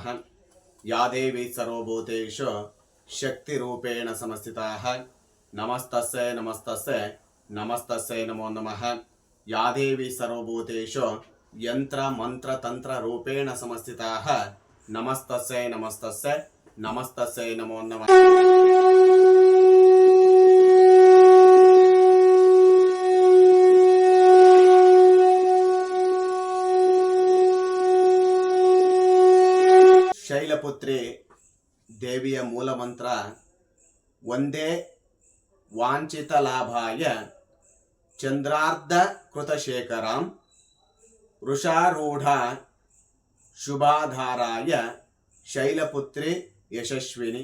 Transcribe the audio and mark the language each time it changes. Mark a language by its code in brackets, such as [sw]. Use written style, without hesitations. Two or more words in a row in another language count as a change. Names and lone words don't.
[sa] या देवी सर्वभूतेषु शक्तिरूपेण संस्थिताः नमस्तस्यै नमस्तस्यै नमस्तस्यै नमो नमः। या देवी सर्वभूतेषु यंत्र मंत्र तंत्र रूपेण संस्थिताः नमस्तस्यै नमस्तस्यै नमस्तस्यै नमो नमः। [kn] ಶೈಲಪುತ್ರಿ ದೇವಿಯ ಮೂಲ ಮಂತ್ರ [sa] ಒಂದೇ ವಾಂಛಿತ ಲಾಭಾಯ ಚಂದ್ರಾರ್ಧ ಕೃತಶೇಖರಾಂ ವೃಷಾರೂಢ ಶುಭಾಧಾರಾಯ ಶೈಲಪುತ್ರಿ ಯಶಸ್ವಿನಿ.